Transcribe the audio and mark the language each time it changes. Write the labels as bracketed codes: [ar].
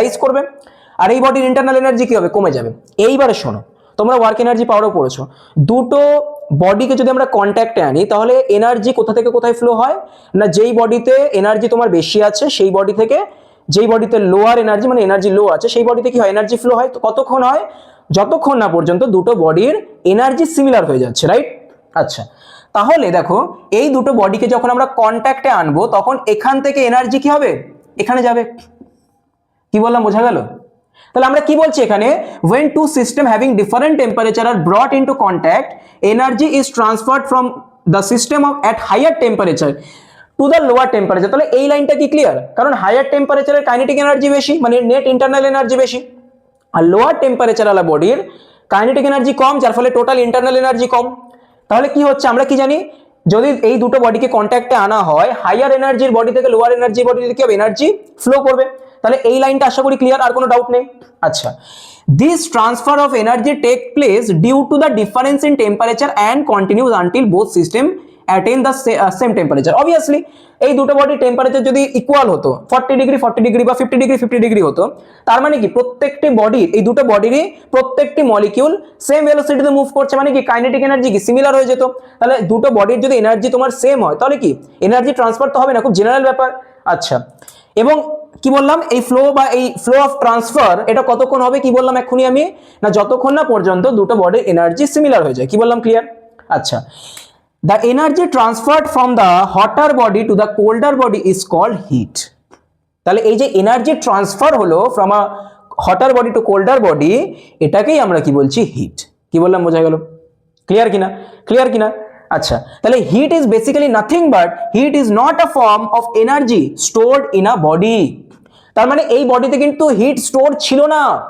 [bn] Rise করবে, আর এই বডির ইন্টারনাল এনার্জি কি হবে? কমে যাবে। এইবারে শোনো, তোমরা ওয়ার্ক এনার্জি পাওয়ারও পড়েছো, দুটো বডিকে যদি আমরা কন্ট্যাক্টে আনি তাহলে এনার্জি কোথা থেকে কোথায় ফ্লো হয় না, যেই বডিতে এনার্জি তোমার বেশি আছে সেই বডি থেকে যেই বডিতে লোয়ার এনার্জি মানে এনার্জি লো আছে সেই বডিতে কি হয়? এনার্জি ফ্লো হয়। তো কতক্ষণ হয়? যতক্ষণ না পর্যন্ত দুটো বডির এনার্জি সিমিলার হয়ে যাচ্ছে, রাইট? আচ্ছা, তাহলে দেখো এই দুটো বডিকে যখন আমরা কন্ট্যাক্টে আনবো তখন এখান থেকে এনার্জি কি হবে? এখানে যাবে। কি বললাম বোঝা গেল? তাহলে আমরা কি বলছি এখানে, [en] when two system having different temperature are brought into contact, energy is transferred from the system of at higher temperature to the lower temperature। [bn] তাহলে এই লাইনটা কি ক্লিয়ার? কারণ হায়ার টেম্পারেচারের কাইনেটিক এনার্জি বেশি মানে নেট ইন্টারনাল এনার্জি বেশি, আর lower temperature [hi] वाला [bn] বডির কাইনেটিক এনার্জি কম, যার ফলে টোটাল ইন্টারনাল এনার্জি কম। তাহলে কি হচ্ছে, আমরা কি জানি, যদি এই দুটো বডিকে কন্ট্যাক্টে আনা হয় হাইয়ার এনার্জির বডি থেকে লোয়ার এনার্জির বডিতে কি হবে? এনার্জি ফ্লো করবে। তাহলে এই লাইনটা আশা করি ক্লিয়ার, আর কোনো ডাউট নেই। [en] আচ্ছা, this transfer of energy take place due to the difference in temperature and continues until both system attain the same temperature. [bn] Obviously এই দুটো বডির টেম্পারেচার যদি ইকুয়াল হতো 40 ডিগ্রি 40 ডিগ্রি বা 50 ডিগ্রি 50 ডিগ্রি হতো, তার মানে কি প্রত্যেকটি বডির এই দুটো বডিরই প্রত্যেকটি মলিকিউল সেম ভেলোসিটিতে মুভ করছে, মানে কি কাইনেটিক এনার্জি কি সিমিলার হয়ে যেত। তাহলে দুটো বডির যদি এনার্জি তোমার সেম হয় তাহলে কি এনার্জি ট্রান্সফার তো হবে না, খুব জেনারেল ব্যাপার। আচ্ছা, এবং কি বললাম এই ফ্লো বা এই ফ্লো অফ ট্রান্সফার এটা কতক্ষণ হবে? কি বললাম এক্ষুনি আমি, না যতক্ষণ না পর্যন্ত দুটো বডির এনার্জি সিমিলার হয়ে যায়। কি বললাম? ক্লিয়ার? [en] আচ্ছা, the energy transferred from the hotter body to the colder body is called heat। [bn] তাহলে এই যে এনার্জি ট্রান্সফার হলো [en] from a hotter body to colder body, [bn] এটাকেই আমরা কি বলছি? হিট। কি বললাম বোঝা গেল? ক্লিয়ার কিনা? ক্লিয়ার কিনা? আচ্ছা, তাহলে [en] Heat is basically nothing but heat is not a form of energy stored in a body. [bn] তার মানে এই বডিতে কিন্তু হিট স্টোর ছিল না,